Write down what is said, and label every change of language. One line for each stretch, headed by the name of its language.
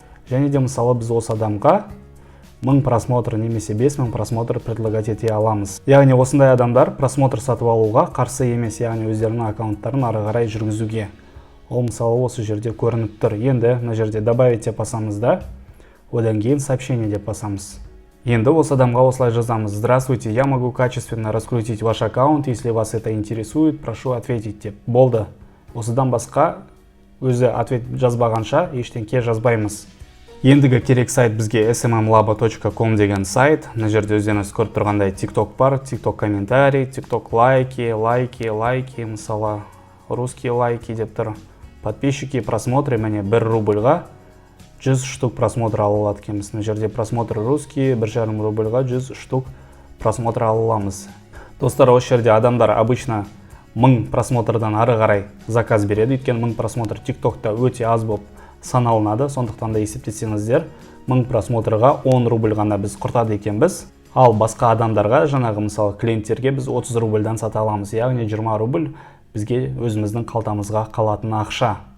Kazakh: Және де мысалы біз осы адамға 1000 просмотр немесе 5000 просмотр
Russian: предлагать
Kazakh: ете аламыз. Яғни осындай адамдар просмотр сатып алуға қарсы емес, яғни өздерінің аккаунттарын ары қарай жүргізуге. Ол мысалы осы жерде көрініп тұр. Енді мына жерде добавить деп басамыз да, одан кейін сообщение деп басамыз. Енді осы адамға осылай жазамыз.
Russian: Здравствуйте, я могу качественно раскрутить ваш аккаунт, если вас это интересует, прошу ответить деп.
Kazakh: Болды. Осыдан басқа өзі
Russian: ответ
Kazakh: жазбағанша ештеңке жазбаймыз. Ендігі керек сайт бізге smmlabo.com деген сайт. Мына жерде өздеріңіз көріп тұрғандай TikTok бар, TikTok комментарий, TikTok лайки, мысалы
Russian: русские лайки
Kazakh: деп тұр.
Russian: Подписчики просмотры
Kazakh: міне 1 рубльға 100 штук просмотр алылады екенбіз. Мына жерде просмотр
Russian: русский
Kazakh: 1,5 рубльға 100 штук просмотр аламыз. Достар, осы жерде адамдар
Russian: обычно
Kazakh: 1000 просмотрдан ары қарай заказ береді. Өйткені 1000 просмотр TikTok'та өте аз болып саналынады. Сондықтан да есептесеңіздер, 1000 просмотрға 10 рубль ғана біз құртады екенбіз. Ал басқа адамдарға, жаңағы мысалы клиенттерге біз 30 рубльдан сата аламыз. Яғни 20 рубль бізге өзіміздің қалтамызға қалатын ақша.